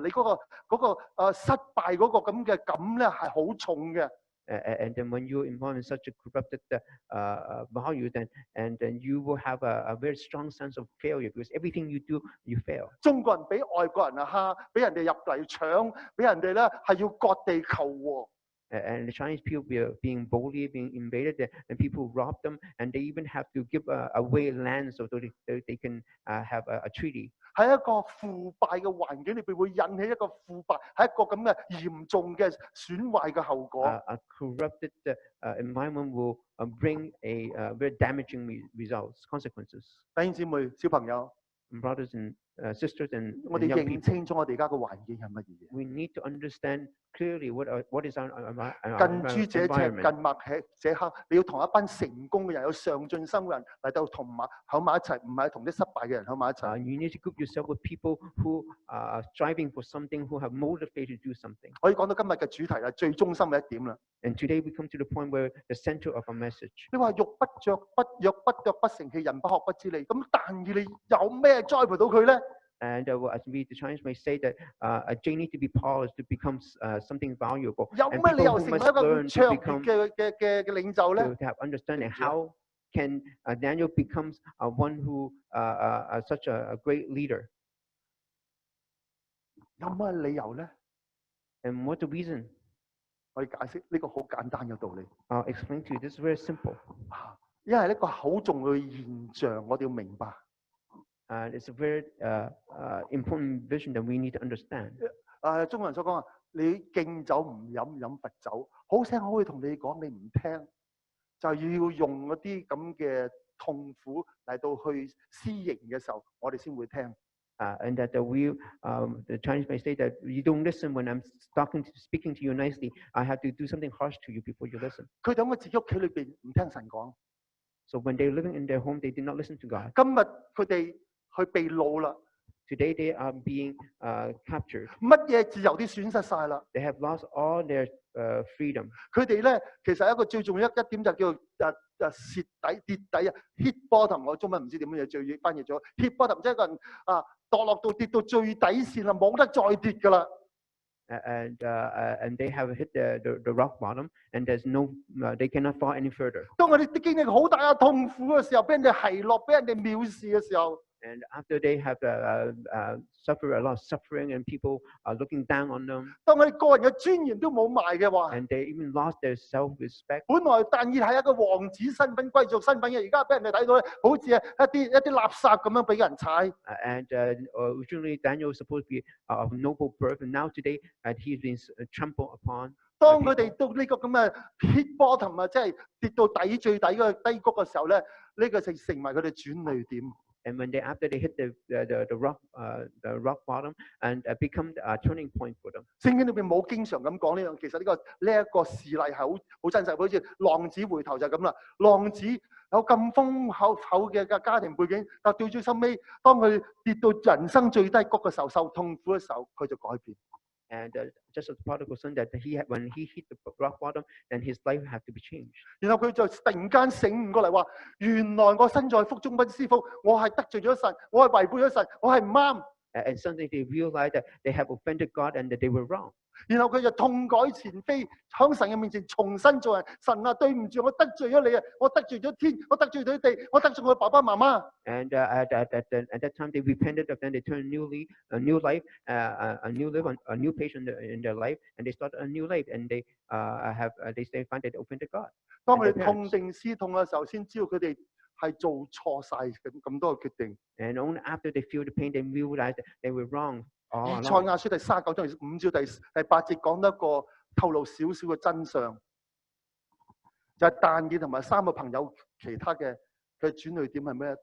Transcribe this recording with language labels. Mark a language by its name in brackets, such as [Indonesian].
[Cantonese] 你嗰個失敗嗰個咁嘅感咧係好重嘅。 [English] And then when you're involved in such a corrupted value, then you will have a very strong sense of failure because everything you do, you fail. [Cantonese] 中國人俾外國人蝦，俾人哋入嚟搶，俾人哋咧係要割地求和。 [English] And the Chinese people being boldly being invaded, and people rob them, and they even have to give away land so they can have a treaty. [Cantonese] 喺一個腐敗嘅環境裏邊，會引起一個腐敗，係一個咁嘅嚴重嘅損壞嘅後果。 [English] A corrupted environment will bring a very damaging consequences. [Cantonese] 弟兄姊妹、小朋友 [English] brothers and sisters and [Cantonese] 我哋 [English] young [Cantonese] 認 [English] people, [Cantonese] 清楚我哋而家嘅環境係乜嘢。 [English] we need to understand clearly what is our [Cantonese] 近朱者赤， [English] environment. [Cantonese] 近墨者黑。你要同一班成功嘅人、有上進心嘅人嚟到喺埋一齊，唔係同啲失敗嘅人喺埋一齊。 [English] You need to group yourself with people who are striving for something, who have motivated to do something. [Cantonese] 可以講到今日嘅主題啦，最中心嘅一點啦。 [English] And today we come to the point where the center of our message. [Cantonese] 你話肉不着不若不剁不成器，人不學不知利。咁但以理有咩栽培到佢咧？ [English] And as we the Chinese may say that they need to be polished to become something valuable. [Cantonese] 有 [English] And [Cantonese] 咩理 [English] people [Cantonese] 由成為 [English] must [Cantonese] 一個 [English] learn [Cantonese] 咁卓 [English] to [Cantonese] 越 [English] become [Cantonese] 嘅領袖咧？ [English] to have understanding how can Daniel becomes one who such a great leader. [Cantonese] 有咩理由咧？ [English] And what's the reason? [Cantonese] 我要解釋呢個好簡單嘅道理。 [English] I'll explain to you. This is very simple. [Cantonese] 因為呢個好重要嘅現象，我哋要明白。 [English] It's a very important vision that we need to understand. [Cantonese] 中國人所講話，你敬酒唔飲，飲罰酒。好聲好氣同你講，你唔聽，就要用嗰啲咁嘅痛苦嚟到去施刑嘅時候，我哋先會聽。 [English] And that the Chinese may say that you don't listen when I'm speaking to you nicely. I have to do something harsh to you before you listen. [Cantonese] 佢哋喺自己屋企裏邊唔聽神講。 [English] So when they're living in their home, they did not listen to God. [Cantonese] 今日佢哋去被擄啦， [English] Today they are being captured. [Cantonese] 乜嘢自由都損失晒啦。 [English] They have lost all their freedom. [Cantonese] 佢哋咧其實一個最重要一點就叫蝕底跌底啊 ， [English] hit bottom。 [Cantonese] 我中文唔知點樣最翻譯咗 [English] hit bottom， [Cantonese] 即係一個人墮落到跌到最底線啦，冇得再跌噶啦。 [English] And they have hit the rock bottom, and there's they cannot fall any further. [Cantonese] 當我哋經歷好大嘅痛苦嘅時候，俾人哋奚落，俾人哋藐視嘅時候， [English] And after they have suffered a lot of suffering and people are looking down on them, [Cantonese] 當我哋個人嘅尊嚴都冇埋嘅話， [English] and they even lost their self-respect. [Cantonese] 本來但以理係一個王子身份、貴族身份嘅，而家俾人哋睇到咧，好似係一啲垃圾咁樣俾人踩。 [English] And originally Daniel was supposed to be of noble birth, and now today he's been trampled upon. [Cantonese] 當佢哋到呢個咁嘅 [English] hit bottom [Cantonese] 啊，即係跌到底最底嗰個低谷嘅時候咧，呢個就成為佢哋轉捩點。 [English] And after they hit the rock bottom, and become a turning point for them. [Cantonese] 聖經裏邊冇經常咁講呢樣，其實呢一個事例係好真實，好似浪子回頭就係咁啦。浪子有咁豐厚嘅家庭背景，但到最收尾，當佢跌到人生最低谷嘅時候，受痛苦嘅時候，佢就改變。 [English] And just as the prodigal son, that when he hit the rock bottom, then his life had to be changed. [Cantonese] 然後佢就突然間醒悟過嚟話：原來我身在福中不知福，我係得罪咗神，我係違背咗神，我係唔啱。 [English] And suddenly they realized that they have offended God and that they were wrong. [Cantonese] 然後佢就痛改前非，喺神嘅面前重新做人。神啊，對唔住，我得罪咗你啊！我得罪咗天，我得罪咗地，我得罪我爸爸媽媽。 [English] And at that time they repented, and then they turned a new life, a new page in their life, and they started a new life, and they find that they offended God. [Cantonese] 當佢哋痛定思痛嘅時候，先知道佢哋係做錯晒咁多嘅決定。 [English] And only after they feel the pain, they realize that they were wrong. [Cantonese] 以賽亞書第39章5至第8節講得一個透露少少嘅真相，就係但以理同埋3個朋友其他嘅轉捩點係咩？